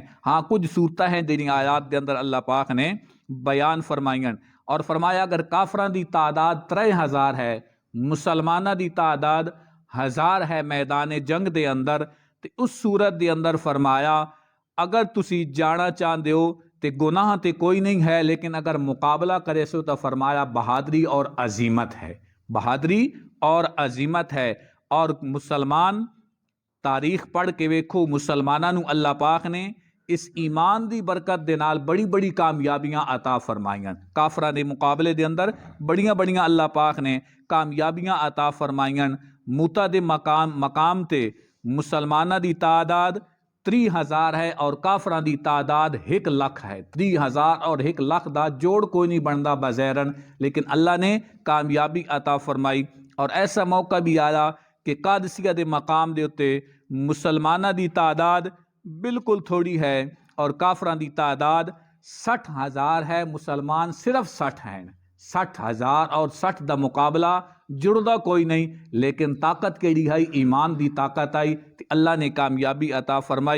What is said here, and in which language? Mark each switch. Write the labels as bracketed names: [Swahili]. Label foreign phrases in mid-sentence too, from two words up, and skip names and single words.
[Punjabi] ہاں کچھ صورتیں ہیں جنہاں آیات دے اندر اللہ پاک نے بیان فرمائیں، اور فرمایا اگر کافراں دی تعداد 3000 ہے، مسلمانہ دی تعداد 1000 ہے میدان جنگ دے اندر، تو اس صورت دے اندر فرمایا اگر تسی جانا چاہتے ہو تو گناہ تے کوئی نہیں ہے، لیکن اگر مقابلہ کرے سو تو فرمایا بہادری اور عظیمت ہے، بہادری اور عظیمت ہے۔ اور مسلمان تاریخ پڑھ کے ویکھو، مسلمانوں نو اللہ پاک نے اس ایمان دی برکت دے نال بڑی بڑی کامیابیاں عطا فرمائیاں، کافراں دے مقابلے دے اندر بڑیاں بڑیاں اللہ پاک نے کامیابیاں عطا فرمائیاں۔ موتا دے مقام تے مسلمانہ دی تعداد 3000 ہے اور کافراں دی تعداد 1 لاکھ ہے۔ 3000 اور 1 لاکھ دا جوڑ کوئی نہیں بندا بظاہراً، لیکن اللہ نے کامیابی عطا فرمائی۔ اور ایسا موقع بھی آیا کہ قادسیہ دے مقام دے اتے مسلمانہ دی تعداد بالکل تھوڑی ہے اور کافراں دی تعداد 60,000 ہے، مسلمان صرف 60 ہیں۔ 60,000 اور 60 دا مقابلہ جڑدا کوئی نہیں، لیکن طاقت کیڑی ہے؟ ایمان دی طاقت آئی تو اللہ نے کامیابی عطا فرمائی۔